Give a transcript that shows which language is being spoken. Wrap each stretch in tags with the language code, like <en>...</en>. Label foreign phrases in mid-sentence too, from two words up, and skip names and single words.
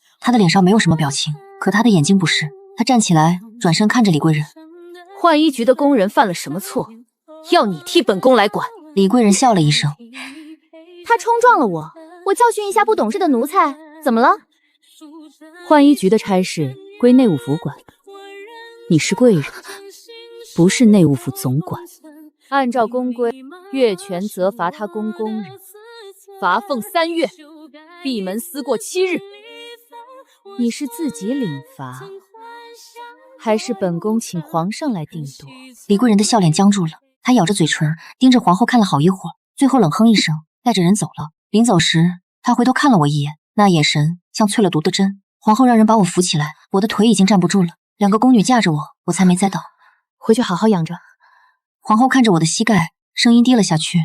<zh>她的臉上沒有什麼表情，可她的眼睛不是。她站起來，轉身看着李貴人： 浣衣局的工人犯了什麼錯，要你替本宮來管？李貴人笑了一聲： 他衝撞了我，我教訓一下不懂事的奴才，怎麼了？浣衣局的差事歸內務府管，你是貴人，不是內務府總管。按照宮規，越權責罰他宮工人，罰俸3月，閉門思過7日。你是自己領罰，還是本宮請皇上來定奪？李貴人的笑臉僵住了，她咬着嘴唇，盯着皇後看了好一會兒，最後冷哼一聲，帶着人走了。臨走時，她回頭看了我一眼，那眼神像淬了毒的針。皇後讓人把我扶起来，我的腿已經站不住了，2个宮女架着我，我才沒栽倒。回去好好養着。皇後看着我的膝蓋，聲音低了下去：</zh>